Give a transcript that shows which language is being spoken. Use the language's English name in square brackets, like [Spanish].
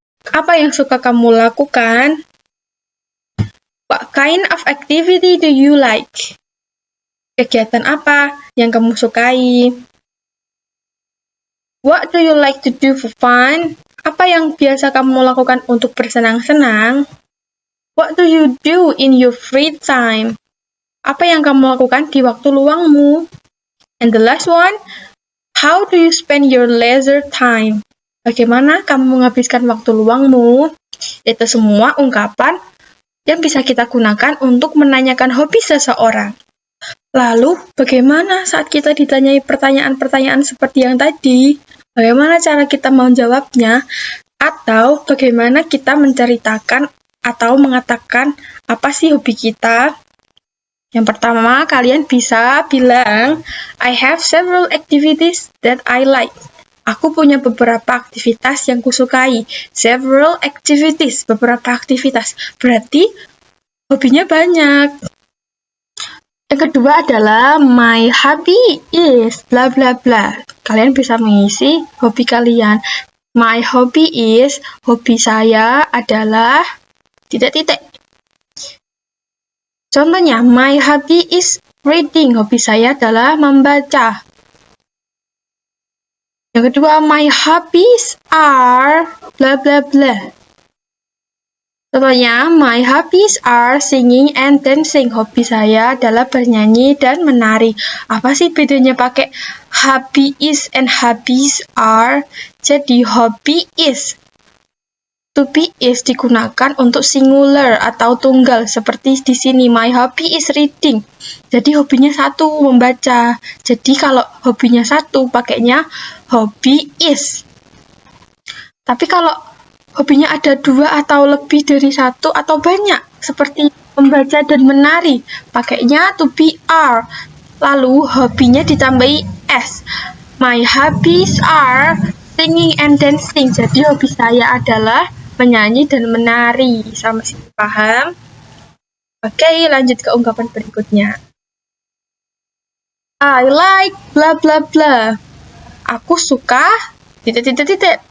[Indonesian] Apa yang suka kamu lakukan? [English] What kind of activity do you like? [Indonesian] Kegiatan apa yang kamu sukai? [English] What do you like to do for fun? [Indonesian] Apa yang biasa kamu lakukan untuk bersenang-senang? [English] What do you do in your free time? [Indonesian] Apa yang kamu lakukan di waktu luangmu? [English] And the last one, how do you spend your leisure time? [Indonesian] Bagaimana kamu menghabiskan waktu luangmu? Itu semua ungkapan yang bisa kita gunakan untuk menanyakan hobi seseorang. Lalu, bagaimana saat kita ditanyai pertanyaan-pertanyaan seperti yang tadi? Bagaimana cara kita menjawabnya? Atau bagaimana kita menceritakan atau mengatakan apa sih hobi kita? Yang pertama, kalian bisa bilang, [English] I have several activities that I like. [Indonesian] Aku punya beberapa aktivitas yang kusukai. Several activities, beberapa aktivitas. Berarti hobinya banyak. Yang kedua adalah [English] my hobby is bla bla bla. [Indonesian] Kalian bisa mengisi hobi kalian. [English] My hobby is, [Indonesian] hobi saya adalah titik-titik. [English] Contohnya, my hobby is reading. [Indonesian] Hobi saya adalah membaca. Yang kedua, [English] my hobbies are bla bla bla. Contohnya, my hobbies are singing and dancing. [Indonesian] Hobi saya adalah bernyanyi dan menari. Apa sih bedanya pakai hobby is and hobbies are? Jadi, hobby is, to be is digunakan untuk singular atau tunggal. Seperti di sini, [English] my hobby is reading. [Indonesian] Jadi, hobinya satu, membaca. Jadi, kalau hobinya satu, pakainya hobby is. Tapi kalau hobinya ada dua atau lebih dari satu atau banyak, seperti membaca dan menari, pakainya to be are. Lalu hobinya ditambahi s. [English] My hobbies are singing and dancing. [Indonesian] Jadi hobi saya adalah menyanyi dan menari. Sama sih, paham? Oke, lanjut ke ungkapan berikutnya. [English] I like bla bla bla. [Indonesian] Aku suka titik-titik-titik.